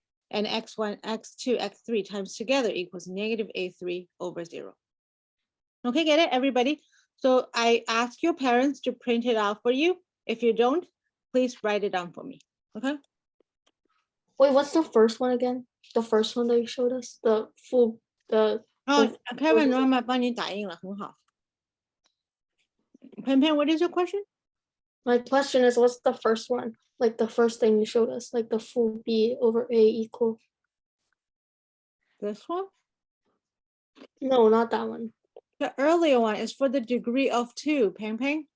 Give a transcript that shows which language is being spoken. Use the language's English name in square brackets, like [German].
[English] And X1 X2 X3 times together equals negative A3 over 0. Okay, get it, everybody? So I ask your parents to print it out for you. If you don't, please write it down for me, okay? Wait, what's the first one again? The first one that you showed us? The full, the... [Chinese] Oh, Kevin, Rama 帮你打印了，很好。 [English] Pen, what is your question? My question is, what's the first one? Like the first thing you showed us, like the full B over A equal. This one? No, not that one. The earlier one is for the degree of 2, Peng.